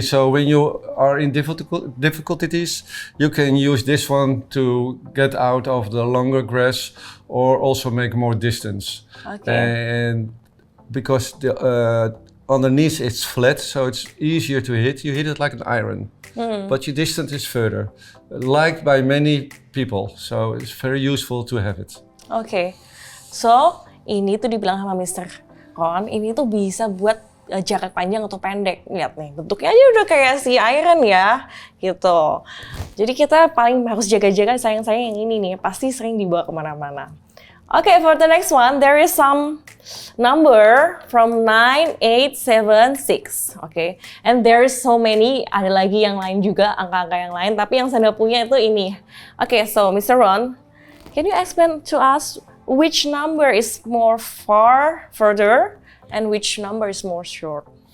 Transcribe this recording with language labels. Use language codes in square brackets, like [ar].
[en] So when you are in difficulties, you can use this one to get out of the longer grass or also make more distance. Okay. And because the underneath it's flat, so it's easier to hit. You hit it like an iron, but your distance is further, liked by many people. So it's very useful to have it. [id] Okay. So ini tuh dibilang sama Mr. Ron, ini tuh bisa buat jarak panjang atau pendek. Lihat nih, bentuknya aja udah kayak si iron ya, gitu. Jadi kita paling harus jaga-jaga sayang-sayang yang ini nih, pasti sering dibawa kemana-mana. [en] Okay, for the next one, there is some number from 9, 8, 7, 6. Okay, and there is so many, [id] ada lagi yang lain juga, angka-angka yang lain, tapi yang saya punya itu ini. Okay, so Mr. [en] Ron, can you explain to us which number is more further and which number is more short?